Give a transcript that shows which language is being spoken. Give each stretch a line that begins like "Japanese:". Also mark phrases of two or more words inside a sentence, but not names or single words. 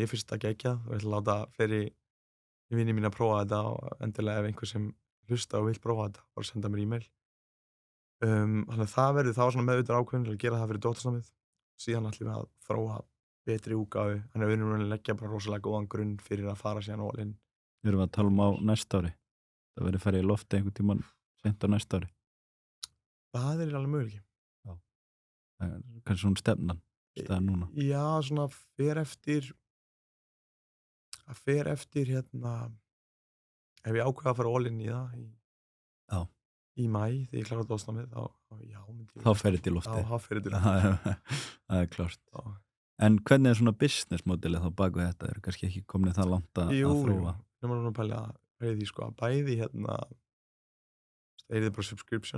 Icelandic: Mér finnst þetta geggjað og ég ætla að láta fleiri vini mína prófa þetta og endilega ef einhver sem hlusta og vill prófa þetta bara senda mér e-mail. Þannig að það verður þá svona meðvitaður ákveðin til að gera það fyrir doktorsnámið. Síðan ætlum við að þróa betri útgáfu. Þannig að við erum að leggja bara rosalega góðan grunn fyrir að fara síðan
English: all in.
Icelandic: Við erum að tala á næsta ári. Það verður farið í lofti einhvern tímann seint á næsta ári. Það er alveg möguleiki. Kannski svona stefnan staðan núna. Já, svona fer eftir ef ég ákveða að fara
English: all in
Icelandic: í það Já. í maí þegar ég klára doktorsnámið þá já, myndi ég Þá fer þetta í lofti. þá fer þetta í lofti. Það er klárt. Já. En hvernig er svona business modelið þá baku þetta? Það eru kannski ekki komin það langt að þróa. Ég maður að pæla því sko að bæði er það bara subscription.